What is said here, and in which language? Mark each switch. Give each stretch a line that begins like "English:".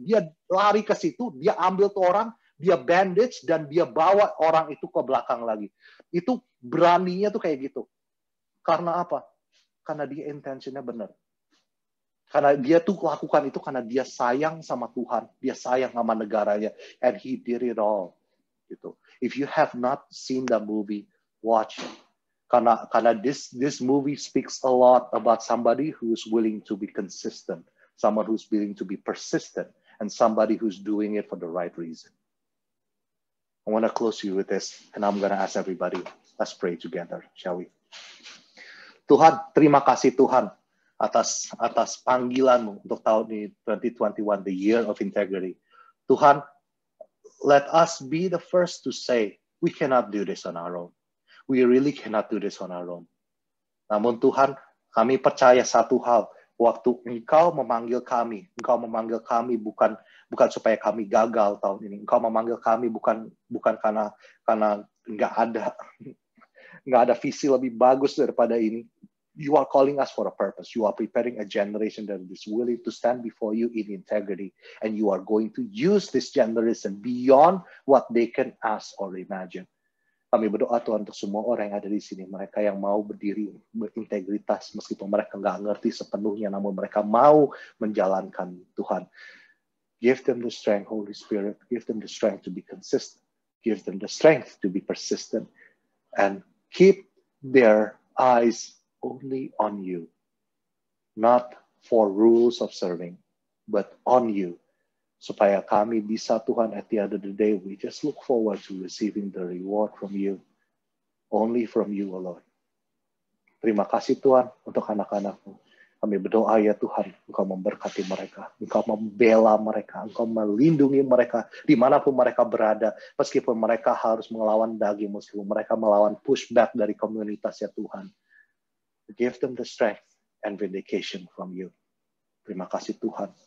Indonesian: Dia lari ke situ, dia ambil tuh orang, dia bandage, dan dia bawa orang itu ke belakang lagi. Itu beraninya tuh kayak gitu. Karena apa? Karena dia intentionnya benar. Karena dia tuh lakukan itu karena dia sayang sama Tuhan. Dia sayang sama negaranya.
English: And he did it all.
Indonesian: Gitu.
English: If you have not seen the movie, watch it.
Indonesian: Karena
English: this movie speaks a lot about somebody who's willing to be consistent, someone who's willing to be persistent, and somebody who's doing it for the right reason. I want to close you with this, and I'm going to ask everybody, let's pray together, shall we?
Indonesian: Tuhan, terima kasih Tuhan atas panggilan-Mu untuk tahun ini 2021,
English: the year of integrity. Tuhan, let us be the first to say, we cannot do this on our own. We really cannot do this on our own.
Indonesian: Namun Tuhan, kami percaya satu hal, waktu Engkau memanggil kami bukan supaya kami gagal tahun ini. Engkau memanggil kami bukan karena nggak ada visi lebih bagus daripada ini.
English: You are calling us for a purpose. You are preparing a generation that is willing to stand before you in integrity. And you are going to use this generation beyond what they can ask or imagine.
Indonesian: Kami berdoa Tuhan untuk semua orang yang ada di sini. Mereka yang mau berdiri berintegritas meskipun mereka nggak ngerti sepenuhnya. Namun mereka mau menjalankan Tuhan.
English: Give them the strength, Holy Spirit. Give them the strength to be consistent. Give them the strength to be persistent. And keep their eyes only on you, not for rules of serving, but on you,
Indonesian: supaya kami bisa Tuhan
English: at the end of the day, we just look forward to receiving the reward from you, only from you, O Lord.
Indonesian: Terima kasih Tuhan untuk anak-anak-Mu. Kami berdoa ya Tuhan, Engkau memberkati mereka, Engkau membela mereka, Engkau melindungi mereka dimanapun mereka berada, meskipun mereka harus melawan daging, meskipun mereka melawan pushback dari komunitas ya Tuhan.
English: Give them the strength and vindication from you.
Indonesian: Terima kasih Tuhan.